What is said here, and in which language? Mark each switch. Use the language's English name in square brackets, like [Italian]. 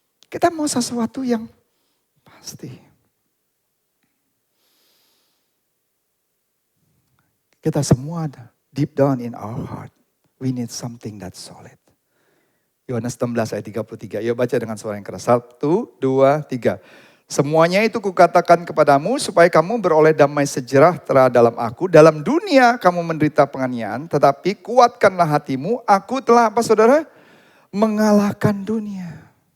[Indonesian] Kita mau sesuatu yang pasti. Kita semua [English] deep down in our heart, we need something that's solid. [Indonesian] Yohanes 16 ayat 33, yuk baca dengan suara yang keras. 1, 2, 3. Semuanya itu kukatakan kepadamu supaya kamu beroleh damai sejahtera dalam aku. Dalam dunia kamu menderita penganiayaan, tetapi kuatkanlah hatimu. Aku telah apa saudara? Mengalahkan dunia.